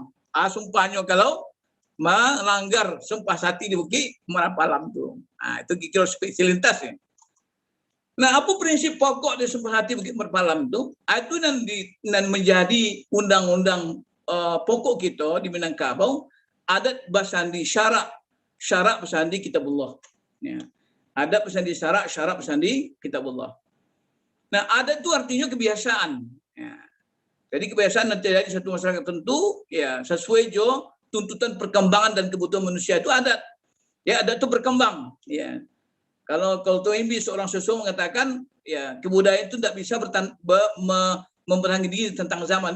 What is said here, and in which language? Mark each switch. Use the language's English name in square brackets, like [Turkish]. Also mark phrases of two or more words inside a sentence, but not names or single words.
[Indonesian] Sumpahnya kalau melanggar Sumpah Sakti di Bukit Merpalam tuh. Nah, itu kira spesialitas ya. Nah, apa prinsip pokok di Sumpah Sakti Bukit Merpalam itu? Itu dan menjadi undang-undang pokok kita di Minangkabau, [Minangkabau] adat basandi syarak basandi kitabullah. [Indonesian] Ya. Adat bersandi syarak bersandi kitabullah. Nah, adat itu artinya kebiasaan. Ya. Jadi kebiasaan yang terjadi di satu masyarakat tertentu, ya sesuai tuntutan perkembangan dan kebutuhan manusia itu adat. Ya, adat itu berkembang. Ya. Kalau Toimbi seorang sosok mengatakan, ya kebudayaan itu tidak bisa memberangi diri tentang zaman.